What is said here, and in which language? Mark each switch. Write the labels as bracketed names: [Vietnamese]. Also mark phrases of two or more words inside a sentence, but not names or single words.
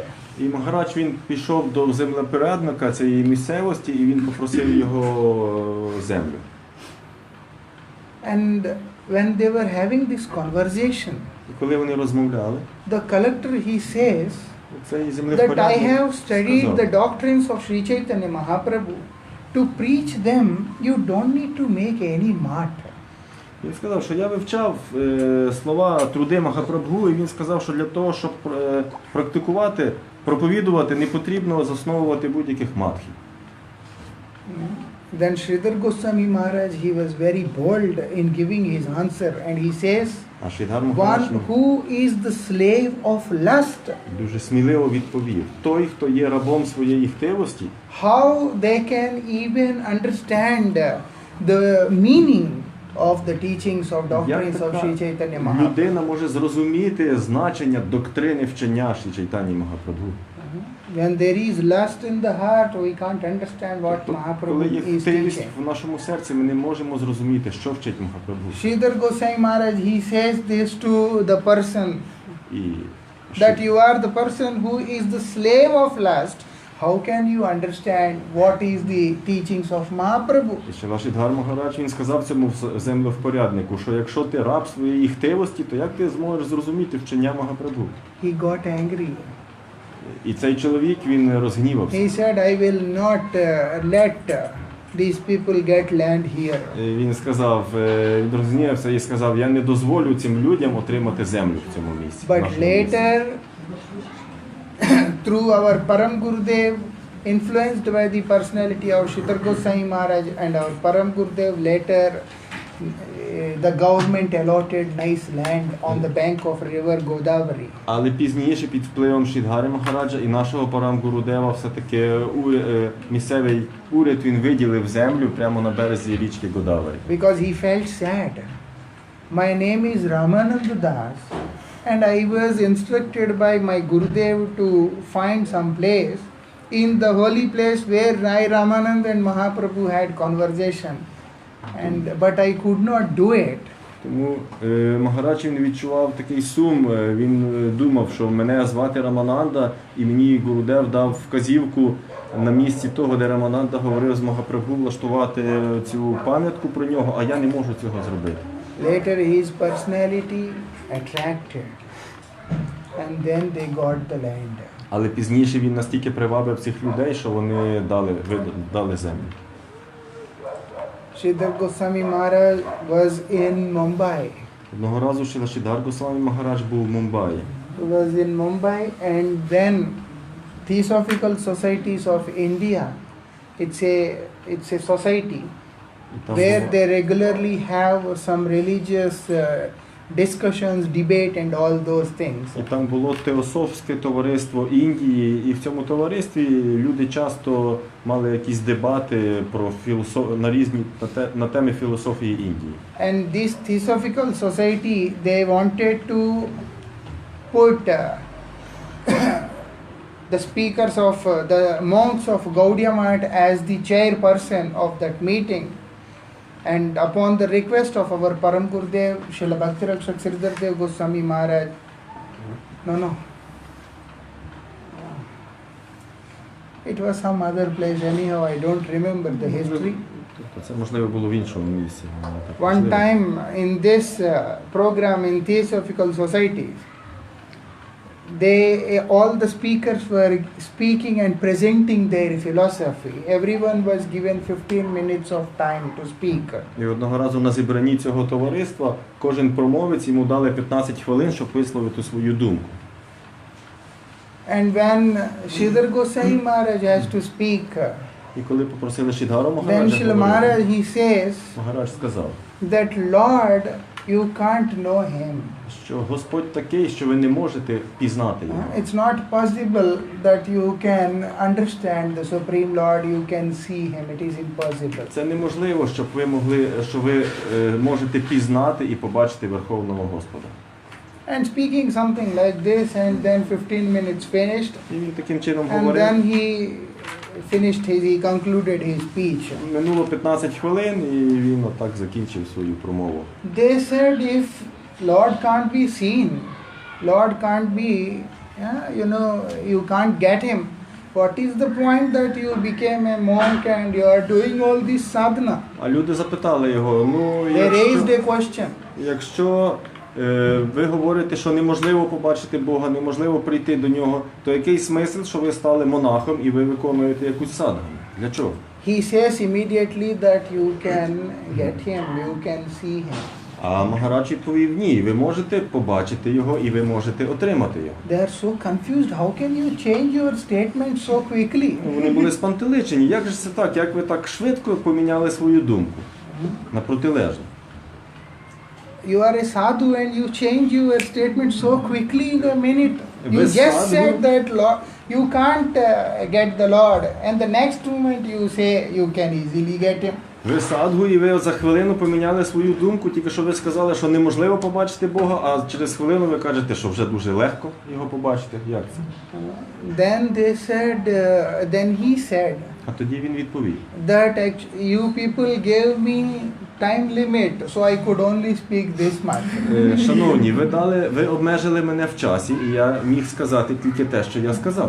[Ukrainian] І Махарадж, він пішов до землепорядника цієї місцевості і він попросив його землю. [English] And when they were having this conversation, [Ukrainian] І коли вони розмовляли, [English] the collector, he says [Ukrainian] цей [English] that I [Ukrainian] землепорядник [English] have studied [Ukrainian] сказав, [English] the doctrines of Sri Chaitanya Mahaprabhu. To preach them, you don't need to make any mart. [Ukrainian] Він сказав, що я вивчав слова труди Махапрабху, і він сказав, що для того, щоб практикувати, проповідувати, не потрібно засновувати будь-яких матхів. [English] Then Sridhar Goswami Maharaj, he was very bold in giving his answer, and he says, [Ukrainian] А Шридхар Махарадж [English] one who is the slave of lust, [Ukrainian] дуже сміливо відповів: той, хто є рабом своєї хтивості, [English] how they can even understand the meaning of the teachings of doctrines of Sri Chaitanya Mahaprabhu. [Ukrainian] людина може зрозуміти значення доктрини вчення Шрі Чайтані Махапрабху. [English] When there is lust in the heart, we can't understand what [Ukrainian] Коли [English] Mahaprabhu [Ukrainian] є [English] is [Ukrainian] хтивість [English] teaching. [Ukrainian] в нашому серці, ми не можемо зрозуміти, що вчить Махапрабху. [English] Sridhar Goswami Maharaj, he says this to the person, [Ukrainian] І [English] that you are the person who is the slave of lust. How can you understand what is the teachings of Mahaprabhu? [Ukrainian] І ще Шридхар Махарадж, він сказав цьому землевпоряднику, що якщо ти раб своєї хтивості, то як ти зможеш зрозуміти вчення Махапрабху? [English] He got angry. [Ukrainian] І цей чоловік, він розгнівався. [English] He said, I will not let these people get land here. [Ukrainian] Він сказав, він розгнівався і сказав, я не дозволю цим людям отримати землю в цьому місці. в [English] But [Ukrainian] нашому місці. [English] later, through our Param Gurudev, influenced by the personality of Sridhar Goswami Maharaj and our Param Gurudev, later the government allotted nice land on the bank of river Godavari. [Ukrainian] Але пізніше, під впливом Шридхари Махараджа і нашого Парам Гурудева, все-таки місцевий уряд, він виділив землю прямо на березі річки Годаварі. [English] Because he felt sad. My name is Ramananda Das, and I was instructed by my Gurudev to find some place in the holy place where Rai Ramanand and Mahaprabhu had conversation. But I could not do it. [Ukrainian] Тому Махарадж, він відчував такий сум, він думав, що мене звати Рамананда, і мені Гурудев дав вказівку на місці того, де Рамананда говорив з Махапрабху, влаштувати цю пам'ятку про нього, а я не можу цього зробити. [English] Later his personality attracted, and then they got the land. [Ukrainian] Але пізніше він настільки привабив цих людей, що вони дали землю. [English] Sridhar Goswami Maharaj was in Mumbai. [Ukrainian] Одного разу Шридхар Госвамі Махарадж був в Мумбаї. [English] He was in Mumbai, and then Theosophical Societies of India it's a society [Ukrainian] І там, [English] where [Ukrainian] було, [English] they regularly have some religious discussions, debate, and all those things. [Ukrainian] і там було теософське товариство Індії, і в цьому товаристві люди часто мали якісь дебати про на різні на теми філософії Індії. [English] And this Theosophical Society, they wanted to put the speakers of the monks of Gaudiya Math as the chairperson of that meeting. And upon the request of our Param Gurudev, Srila Bhakti-Rakshak Sridhar Dev Goswami Maharaj, no, it was some other place anyhow, I don't remember the history. [Ukrainian] Тобто це можливо було в іншому місці. [English] One time in this program in Theosophical Society, all the speakers were speaking and presenting their philosophy. Everyone was given 15 minutes of time to speak. [Ukrainian] І одного разу на зібранні цього товариства кожен промовець йому дали 15 хвилин, щоб висловити свою думку. [English] And when Sridhar Goswami Maharaj has to speak, [Ukrainian] І коли попросили Шридхара [English] then [Ukrainian] Махараджа [English] Srila [Ukrainian] говорити, [English] Maharaj, he says [Ukrainian] Махарадж сказав, [English] that Lord, you can't know him. [Ukrainian] що Господь такий, що ви не можете пізнати його. [English] It's not possible that you can understand the Supreme Lord, you can see him. It is impossible. [Ukrainian] Це неможливо, щоб ви можете пізнати і побачити Верховного Господа. [English] And speaking something like this, and then 15 minutes finished, [Ukrainian] І він таким чином [English] and [Ukrainian] говорив. [English] then he he concluded his speech. [Ukrainian] Минуло 15 хвилин, і він отак закінчив свою промову. [English] They said, if Lord can't be seen, Lord can't be, you can't get him. What is the point that you became a monk and you are doing all this sadhana? [Ukrainian] А люди запитали його, [English] They raised a question. [Ukrainian] якщо ви говорите, що неможливо побачити Бога, неможливо прийти до Нього, то який смисл, що ви стали монахом і ви виконуєте якусь садгану? Для чого? [English] He says immediately that you can get him, you can see him. [Ukrainian] А Махарадж відповів, ні, ви можете побачити його і ви можете отримати його. [English] They are so confused. How can you change your statement so quickly? [Ukrainian] Вони були спантеличені. Як же це так? Як ви так швидко поміняли свою думку на протилежну? [English] You are a sadhu and you change your statement so quickly in a minute. You just said that Lord, you can't get the Lord, and the next moment you say you can easily get him. [Ukrainian] Ви садгу, і ви за хвилину поміняли свою думку, тільки що ви сказали, що неможливо побачити Бога, а через хвилину ви кажете, що вже дуже легко його побачити. Як це? [English] Then he said [Ukrainian] А тоді він відповів. [English] that you people gave me time limit, so I could only speak this much. [Ukrainian] Шановні, ви обмежили мене в часі, і я міг сказати тільки те, що я сказав.